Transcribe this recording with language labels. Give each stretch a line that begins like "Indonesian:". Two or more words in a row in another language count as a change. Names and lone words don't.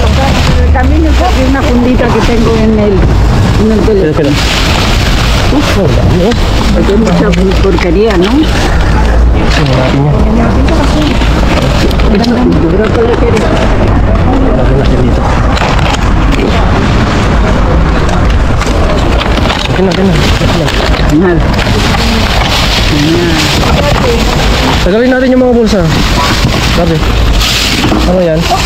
Spanish: En el camino saqué una fundita que tengo en el teléfono.
Filipino: Pila. Oh, ang dami oh.
Spanish: Porque hay mucha porquería, ¿no?
Filipino: Tingnan natin yan.
Spanish: Yo creo que le quiere.
Filipino: Lagyan natin dito. Okay na.
Spanish: Genial.
Filipino: Tagalin natin yung mga bulsa. Sabi. Ano yan?